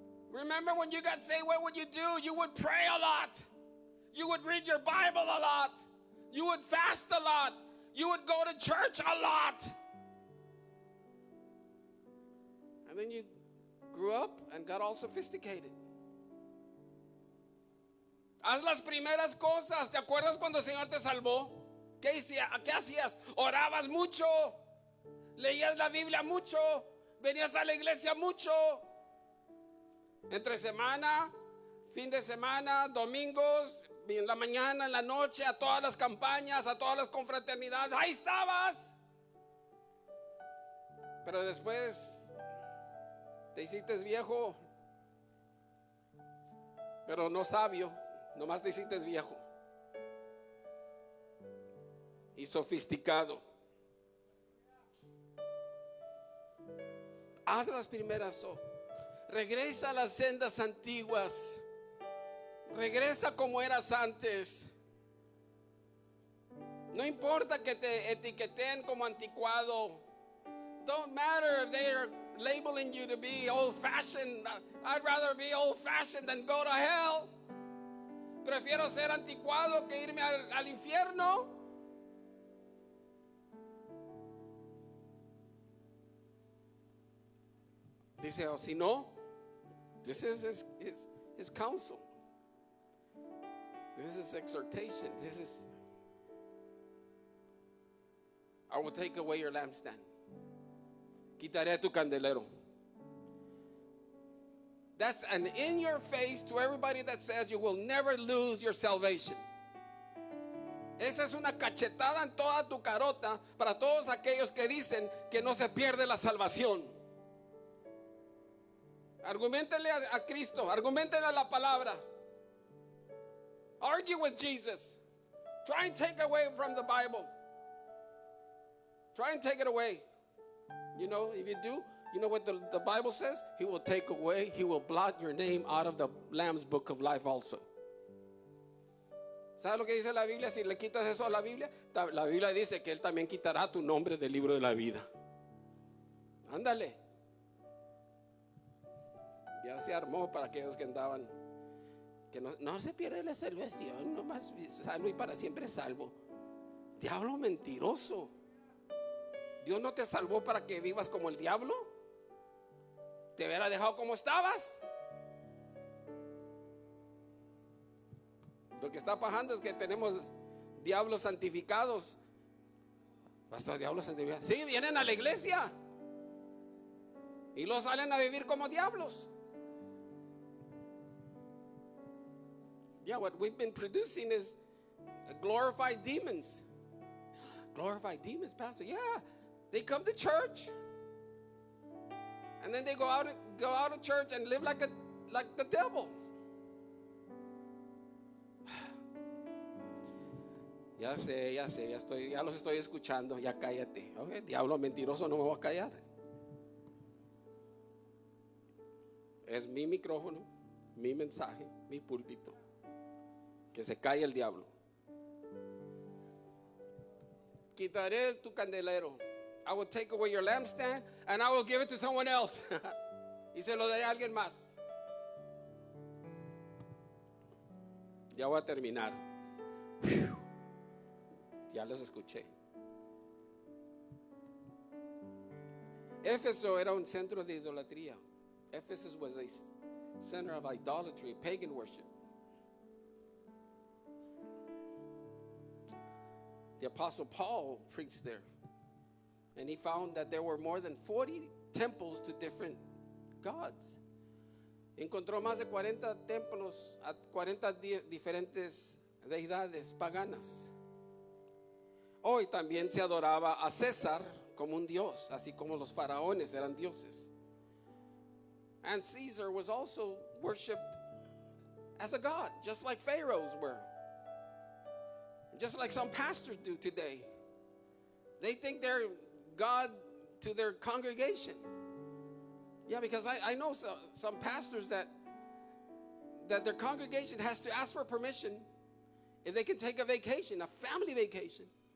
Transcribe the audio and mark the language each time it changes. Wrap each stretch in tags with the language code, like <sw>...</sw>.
<en>Remember when you got saved, what would you do? You would pray a lot. You would read your Bible a lot. You would fast a lot. You would go to church a lot. And then you grew up and got all sophisticated.</en> <es>Haz las primeras cosas. ¿Te acuerdas cuando el Señor te salvó? ¿Qué hacías? Orabas mucho. Leías la Biblia mucho. Venías a la iglesia mucho. Entre semana, fin de semana, domingos, en la mañana, en la noche, a todas las campañas, a todas las confraternidades. Ahí estabas. Pero después te hiciste viejo. pero no sabio, nomás te hiciste viejo y sofisticado. Haz las primeras obras. Regresa a las sendas antiguas. Regresa como eras antes. No importa que te etiqueten como anticuado.</es> <en>Don't matter if they are labeling you to be old-fashioned. I'd rather be old-fashioned than go to hell.</en> <es>Prefiero ser anticuado que irme al infierno. Dice, o si no,</es> <en>this is his counsel. This is exhortation. This is, I will take away your lampstand.</en> <es>Quitaré tu candelero.</es> <en>That's an in your face to everybody that says you will never lose your salvation.</en> <es>Esa es una cachetada en toda tu carota para todos aquellos que dicen que no se pierde la salvación. Argumentenle a Cristo, argumentenle a la palabra.</es> <en>Argue with Jesus. Try and take away from the Bible. Try and take it away. You know, if you do, you know what the Bible says? He will take away, he will blot your name out of the Lamb's book of life also.</en> <es>¿Sabes lo que dice la Biblia? Si le quitas eso a la Biblia dice que él también quitará tu nombre del libro de la vida. Ándale. Ya se armó para aquellos que andaban, que no se pierde la salvación, nomás salvo y para siempre salvo. Diablo mentiroso. Dios no te salvó para que vivas como el diablo. Te hubiera dejado como estabas. Lo que está pasando es que tenemos diablos santificados. Hasta diablos santificados. Sí, vienen a la iglesia y los salen a vivir como diablos.</es> <en>Yeah, what we've been producing is glorified demons. Glorified demons, Pastor. Yeah, they come to church, and then they go out of church and live like the devil.</en> <es>Ya sé, ya los estoy escuchando. Ya cállate. Okay, diablo mentiroso, no me voy a callar. Es mi micrófono, mi mensaje, mi púlpito. Que se calle el diablo. Quitaré tu candelero.</es> <en>I will take away your lampstand and I will give it to someone else.</en> <es>Y se lo daré a alguien más. Ya voy a terminar. Ya los escuché. Éfeso era un centro de idolatría.</es> <en>Ephesus was a center of idolatry, pagan worship. The Apostle Paul preached there, and he found that there were more than 40 temples to different gods.</en> <es>Encontró más de 40 templos a 40 diferentes deidades paganas. Hoy también se adoraba a César como un dios, así como los faraones eran dioses.</es> <en>And Caesar was also worshipped as a god, just like pharaohs were. Just like some pastors do today. They think they're God to their congregation. Yeah, because I know some pastors that their congregation has to ask for permission if they can take a vacation, a family vacation.</en>